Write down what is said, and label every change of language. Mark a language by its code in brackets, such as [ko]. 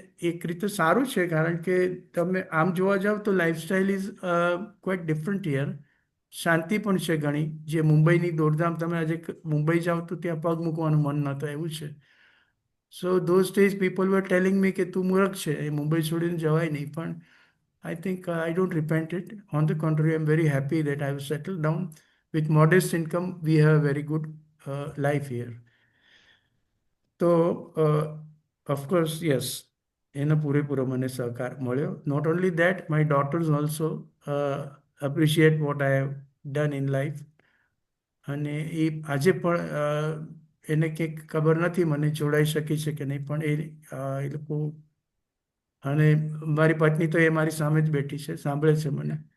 [gu] એક રીતે સારું છે, કારણ કે તમે આમ જોવા જાવ તો [en] Lifestyle is quite different here. [gu] શાંતિ પણ છે ઘણી. જે મુંબઈની દોડધામ, તમે આજે મુંબઈ જાઓ તો ત્યાં પગ મૂકવાનું મન ન થાય એવું છે. [en] so those days people were telling me [gu] કે તું મૂર્ખ છે, એ મુંબઈ છોડીને જવાય નહીં. પણ [en] I think I don't repent it. On the contrary, I'm very happy that I've settled down with modest income. We have a very good life here. [gu] તો [en] of course yes, [gu] એનો પૂરેપૂરો મને સહકાર મળ્યો. [en] Not only that, my daughters also appreciate what I have done in life. [gu] અને એ આજે પણ એને કંઈક ખબર નથી મને જોડાઈ શકી છે કે નહીં, પણ એ લોકો, અને મારી પત્ની તો એ મારી સામે જ બેઠી છે, સાંભળે છે મને.